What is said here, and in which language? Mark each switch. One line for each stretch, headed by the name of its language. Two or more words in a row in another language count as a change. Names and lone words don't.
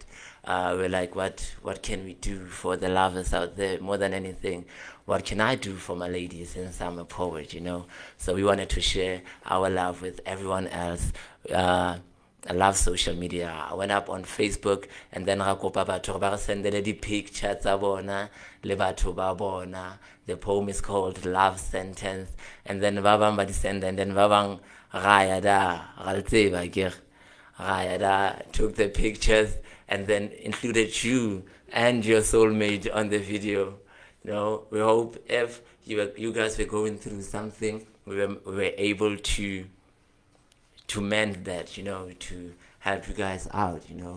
English: We're like, what can we do for the lovers out there more than anything? What can I do for my ladies since I'm a poet, you know? So we wanted to share our love with everyone else. I love social media. I went up on Facebook, and then
Tswana: ra kopa batho ba re sendele di picture tsa bona le batho ba bona.
English: The poem is called Love Sentence, and then
Tswana: ba bang ba di send,
English: and then
Tswana: ba bang ra le tseba ke Raya
English: took the pictures and then included you and your soulmate on the video. You know, we hope if you guys were going through something, we were able to mend that, you know, to help you guys out, you know.